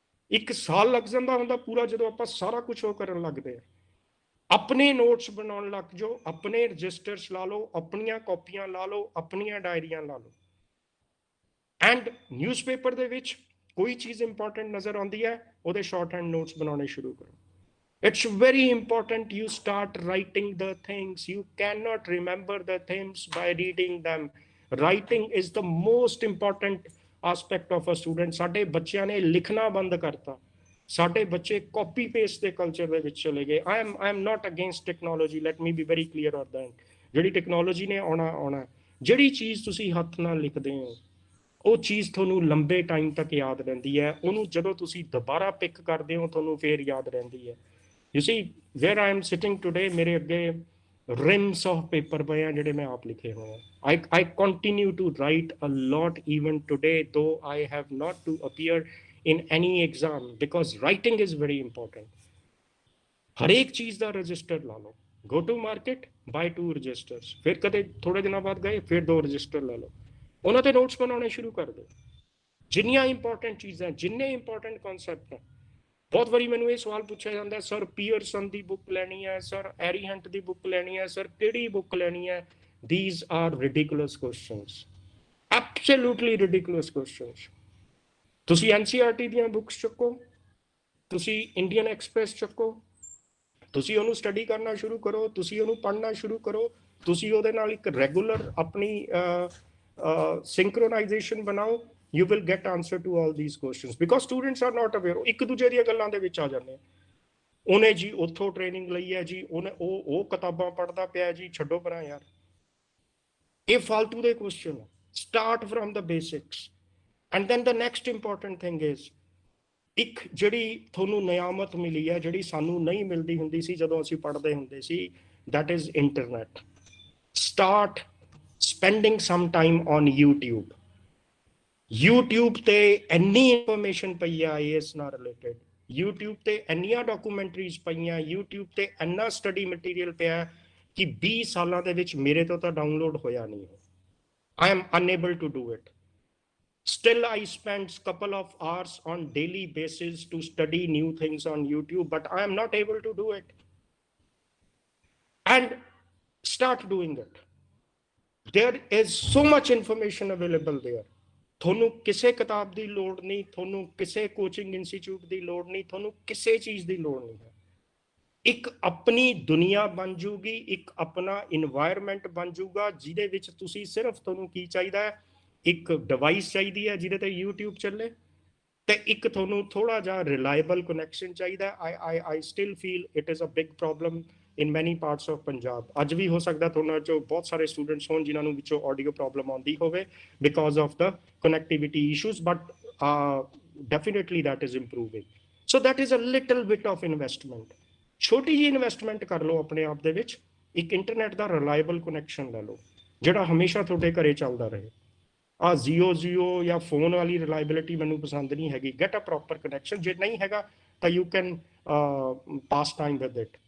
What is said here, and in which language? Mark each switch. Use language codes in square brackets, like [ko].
[pa] 1 ਸਾਲ ਲੱਗ ਜਾਂਦਾ ਹੁੰਦਾ ਪੂਰਾ ਜਦੋਂ ਆਪਾਂ ਸਾਰਾ ਕੁਝ ਉਹ ਕਰਨ ਲੱਗਦੇ ਆ। ਆਪਣੇ ਨੋਟਸ ਬਣਾਉਣ ਲੱਗ ਜਾਓ, ਆਪਣੇ ਰਜਿਸਟਰਸ ਲਾ ਲਓ, ਆਪਣੀਆਂ ਕਾਪੀਆਂ ਲਾ ਲਓ, ਆਪਣੀਆਂ ਡਾਇਰੀਆਂ ਲਾ ਲਓ। ਐਂਡ ਨਿਊਜ਼ਪੇਪਰ ਦੇ ਵਿੱਚ ਕੋਈ ਚੀਜ਼ ਇੰਪੋਰਟੈਂਟ ਨਜ਼ਰ ਆਉਂਦੀ ਹੈ, ਉਹਦੇ ਸ਼ਾਰਟ ਹੈਂਡ ਨੋਟਸ ਬਣਾਉਣੇ ਸ਼ੁਰੂ ਕਰੋ। [en] It's very important you start writing the things. You cannot remember the things by reading them. Writing is the most important aspect of a student. [pa] ਸਾਡੇ ਬੱਚਿਆਂ ਨੇ ਲਿਖਣਾ ਬੰਦ ਕਰਤਾ। ਸਾਡੇ ਬੱਚੇ ਕਾਪੀ ਪੇਸਟ ਦੇ ਕਲਚਰ ਦੇ ਵਿੱਚ ਚਲੇ ਗਏ। [en] I am not against technology, let me be very clear on that. [pa] ਜਿਹੜੀ ਟੈਕਨੋਲੋਜੀ ਨੇ ਆਉਣਾ, ਜਿਹੜੀ ਚੀਜ਼ ਤੁਸੀਂ ਹੱਥ ਨਾਲ ਲਿਖਦੇ ਹੋ ਉਹ ਚੀਜ਼ ਤੁਹਾਨੂੰ ਲੰਬੇ ਟਾਈਮ ਤੱਕ ਯਾਦ ਰਹਿੰਦੀ ਹੈ। ਉਹਨੂੰ ਜਦੋਂ ਤੁਸੀਂ ਦੁਬਾਰਾ ਪਿਕ ਕਰਦੇ ਹੋ ਤੁਹਾਨੂੰ ਫੇਰ ਯਾਦ ਰਹਿੰਦੀ ਹੈ। [en] you see where I am sitting today, [pa] ਮੇਰੇ ਅੱਗੇ ਰਿਮਸ ਆਫ ਪੇਪਰ ਪਏ ਆ ਜਿਹੜੇ ਮੈਂ ਆਪ ਲਿਖੇ ਹੋਏ ਆ। [en] I continue to write a lot even today, though I have not to appear in any exam, because writing is very important. [pa] ਹਰੇਕ ਚੀਜ਼ ਦਾ ਰਜਿਸਟਰ ਲਾ ਲਓ। [en] go to market, buy 2 registers, [pa] ਫਿਰ ਕਦੇ ਥੋੜੇ ਦਿਨਾਂ ਬਾਅਦ ਗਏ ਫਿਰ 2 ਰਜਿਸਟਰ ਲੈ ਲਓ, ਉਹਨਾਂ ਤੇ ਨੋਟਸ ਬਣਾਉਣੇ ਸ਼ੁਰੂ ਕਰ ਦਿਓ। ਜਿੰਨੀਆਂ ਇੰਪੋਰਟੈਂਟ ਚੀਜ਼ਾਂ, ਜਿੰਨੇ ਇੰਪੋਰਟੈਂਟ ਕਨਸੈਪਟ ਹੈ। ਬਹੁਤ ਵਾਰੀ ਮੈਨੂੰ ਇਹ ਸਵਾਲ ਪੁੱਛਿਆ ਜਾਂਦਾ, ਸਰ ਪੀਅਰਸਨ ਦੀ ਬੁੱਕ ਲੈਣੀ ਹੈ, ਸਰ ਐਰੀਹੰਟ ਦੀ ਬੁੱਕ ਲੈਣੀ ਹੈ, ਸਰ ਕਿਹੜੀ ਬੁੱਕ ਲੈਣੀ ਹੈ। [en] These are ridiculous questions, absolutely ridiculous questions. [pa] ਤੁਸੀਂ ਐਨਸੀਈਆਰਟੀ ਦੀਆਂ ਬੁੱਕਸ ਚੱਕੋ, ਤੁਸੀਂ ਇੰਡੀਅਨ ਐਕਸਪ੍ਰੈਸ ਚੱਕੋ, ਤੁਸੀਂ ਉਹਨੂੰ ਸਟੱਡੀ ਕਰਨਾ ਸ਼ੁਰੂ ਕਰੋ, ਤੁਸੀਂ ਉਹਨੂੰ ਪੜ੍ਹਨਾ ਸ਼ੁਰੂ ਕਰੋ, ਤੁਸੀਂ ਉਹਦੇ ਨਾਲ ਇੱਕ ਰੈਗੂਲਰ ਆਪਣੀ ਸਿੰਕਰੋਨਾਈਜੇਸ਼ਨ ਬਣਾਓ। [en] You will get answer to all these questions because students are not aware। [pa] ਇੱਕ ਦੂਜੇ ਦੀਆਂ ਗੱਲਾਂ ਦੇ ਵਿੱਚ ਆ ਜਾਂਦੇ ਆ। ਉਹਨੇ ਜੀ ਉੱਥੋਂ ਟ੍ਰੇਨਿੰਗ ਲਈ ਹੈ ਜੀ, ਉਹਨੇ ਉਹ ਕਿਤਾਬਾਂ ਪੜ੍ਹਦਾ ਪਿਆ ਜੀ, ਛੱਡੋ ਪਰਾਂ ਯਾਰ, ਇਹ ਫਾਲਤੂ ਦੇ question. [en] start from the basics and then the next important thing is, [pa] ਇੱਕ ਜਿਹੜੀ ਤੁਹਾਨੂੰ ਨਿਆਮਤ ਮਿਲੀ ਹੈ, ਜਿਹੜੀ ਸਾਨੂੰ ਨਹੀਂ ਮਿਲਦੀ ਹੁੰਦੀ ਸੀ ਜਦੋਂ ਅਸੀਂ ਪੜ੍ਹਦੇ ਹੁੰਦੇ ਸੀ, [en] that is internet। Start spending some time on YouTube। [pa] YouTube ਤੇ ਇੰਨੀ ਇਨਫੋਰਮੇਸ਼ਨ ਪਈ ਆ IAS ਨਾਲ ਰਿਲੇਟਡ, YouTube ਤੇ ਇੰਨੀਆਂ ਡਾਕੂਮੈਂਟਰੀਜ਼ ਪਈਆਂ, YouTube ਤੇ ਇੰਨਾ ਸਟੱਡੀ ਮਟੀਰੀਅਲ ਪਿਆ ਕਿ 20 ਸਾਲਾਂ ਦੇ ਵਿੱਚ ਮੇਰੇ ਤੋਂ ਤਾਂ ਡਾਊਨਲੋਡ ਹੋਇਆ ਨਹੀਂ। [en] I am unable to do it। Still I spend couple of hours on daily basis to study new things on YouTube, but I am not able to do it। And start doing it। There is so much information available there। [pa] ਤੁਹਾਨੂੰ ਕਿਸੇ ਕਿਤਾਬ ਦੀ ਲੋੜ ਨਹੀਂ, ਤੁਹਾਨੂੰ ਕਿਸੇ coaching institute ਦੀ ਲੋੜ ਨਹੀਂ, ਤੁਹਾਨੂੰ ਕਿਸੇ ਚੀਜ਼ ਦੀ ਲੋੜ ਨਹੀਂ ਹੈ। ਇੱਕ ਆਪਣੀ ਦੁਨੀਆ ਬਣ ਜੂਗੀ, ਇੱਕ ਆਪਣਾ ਇਨਵਾਇਰਮੈਂਟ ਬਣ ਜੂਗਾ ਜਿਹਦੇ ਵਿੱਚ ਤੁਸੀਂ ਸਿਰਫ, ਤੁਹਾਨੂੰ ਕੀ ਚਾਹੀਦਾ ਹੈ, ਇੱਕ ਡਿਵਾਈਸ ਚਾਹੀਦੀ ਹੈ ਜਿਹਦੇ ਤੇ YouTube ਚੱਲੇ, ਤੇ ਇੱਕ ਤੁਹਾਨੂੰ ਥੋੜਾ ਜਿਹਾ ਰਿਲਾਇਬਲ ਕਨੈਕਸ਼ਨ ਚਾਹੀਦਾ। [en] I still feel it is a big problem in many parts of Punjab। [pa] ਅੱਜ ਵੀ ਹੋ ਸਕਦਾ ਤੁਹਾਨੂੰ ਚੋਂ ਬਹੁਤ ਸਾਰੇ ਸਟੂਡੈਂਟਸ ਹੋਣ ਜਿਨ੍ਹਾਂ ਨੂੰ ਵਿੱਚੋਂ ਆਡੀਓ ਪ੍ਰੋਬਲਮ ਆਉਂਦੀ ਹੋਵੇ [en] Because of the connectivity issues, but definitely that is improving। So that is a little bit of investment। [pa] ਛੋਟੀ ਜਿਹੀ ਇਨਵੈਸਟਮੈਂਟ ਕਰ ਲਓ ਆਪਣੇ ਆਪ ਦੇ ਵਿੱਚ, ਇੱਕ ਇੰਟਰਨੈਟ ਦਾ ਰਿਲਾਇਬਲ ਕਨੈਕਸ਼ਨ ਲੈ ਲਓ ਜਿਹੜਾ ਹਮੇਸ਼ਾ ਤੁਹਾਡੇ ਘਰੇ ਚੱਲਦਾ ਰਹੇ। ਆ ਜ਼ੀਓ ਜਾਂ ਫੋਨ ਵਾਲੀ ਰਿਲਾਇਬਿਲਿਟੀ ਮੈਨੂੰ ਪਸੰਦ ਨਹੀਂ ਹੈਗੀ। [en] get a proper connection, [pa] ਜੇ ਨਹੀਂ ਹੈਗਾ ਤਾਂ [en] You can pass time with it.